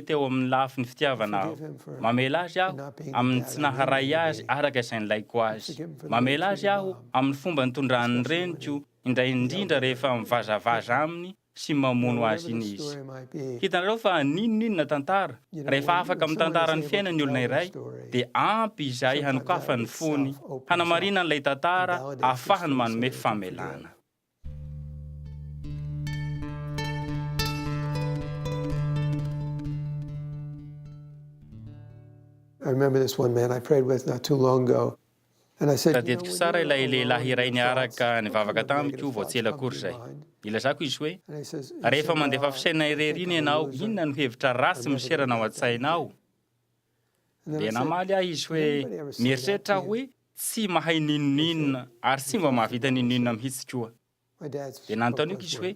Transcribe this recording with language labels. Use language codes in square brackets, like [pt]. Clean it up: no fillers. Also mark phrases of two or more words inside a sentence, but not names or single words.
[mg] teo amin'ny lafy ny fitiavana aho mamela azy aho amin'ny tsy naharay azy araka izay nilaiko azy mamela azy aho amin'ny fomba nitondrany reniko indray indrindra rehefa mivazavaza aminy sy mamono azy iny izy hitanareo fa ninonina tantara rehefa afaka mitantara ny fiainany olona iray dia ampy izay hanokafa ny fony hanamarina n'ilay tantara ahafahany manome famelana [en] I remember this one man I prayed with not too long ago. And I said, [mg] tadidiko sara ilay lehilahy iray niaraka nivavaka tamiko vao tsy ela akory izay ilazako izy hoe rehefa mandefa fisaina ireriny ianao inona no hevitra rasy miserana ao an-tsainao dia namaly ahy izy hoe mieritreritra hoe tsy mahay ninonina ary tsy mba mahavita ninonina mihitsy koa dia nanontaniako izy hoe